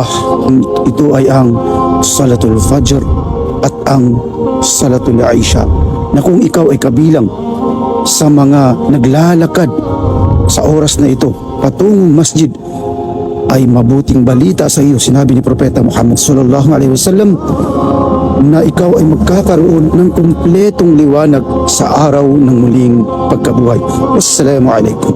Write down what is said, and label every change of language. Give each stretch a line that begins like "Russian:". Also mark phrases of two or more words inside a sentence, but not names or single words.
Filipino: Ito ay ang Salatul Fajr at ang Salatul Isha, na kung ikaw ay kabilang sa mga naglalakad sa oras na ito patungong masjid, ay mabuting balita sa iyo. Sinabi ni Propeta Muhammad
Arabic: صلى الله عليه وسلم
Filipino: na ikaw ay magkakaroon ng kumpletong liwanag sa araw ng muling pagkabuhay.
Arabic: والسلام عليكم.